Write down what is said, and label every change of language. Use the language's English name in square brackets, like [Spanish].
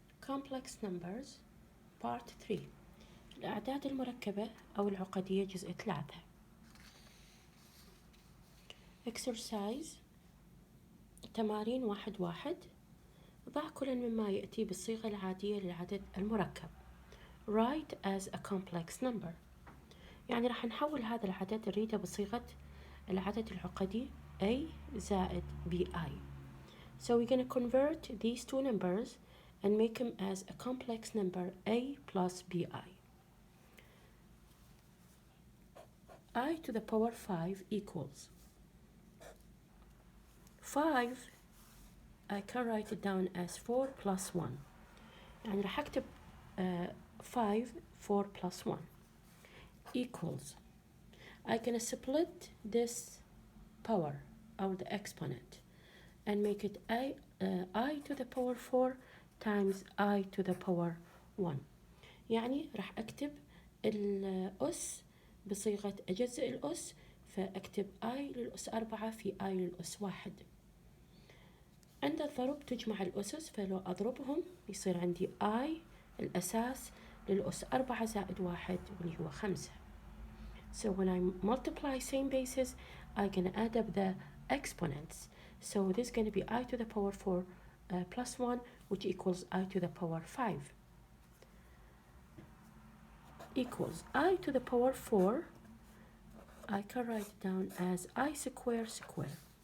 [English] complex numbers part 3 [Arabic] الأعداد المركبة أو العقدية جزء 3 exercise تمارين 1 ضع كل مما يأتي بالصيغة العادية للعدد المركب. [English] write as a complex number، [Arabic] يعني راح نحول هذا العدد نريده بصيغة العدد العقدي A زائد BI. [English] So we're going to convert these two numbers and make them as a complex number A plus BI. I to the power 5 equals 5. I can write it down as 4 plus 1. [Arabic] يعني راح أكتب 5 [English] 4 plus 1 equals. I'm gonna split this power or the exponent and make it I to the power 4 times I to the power 1. [Arabic] يعني راح أكتب الأس بصيغة أجزء الأس، فأكتب I للأس 4 في I للأس 1. عند الضرب تجمع الأسس، فلو أضربهم يصير عندي I الأساس للأس 4 زائد 1 واللي هو 5. [English] So when I multiply same bases, I'm going to add up the exponents. So this is going to be I to the power 4 plus 1, which equals I to the power 5. Equals I to the power 4, I can write it down as I square square.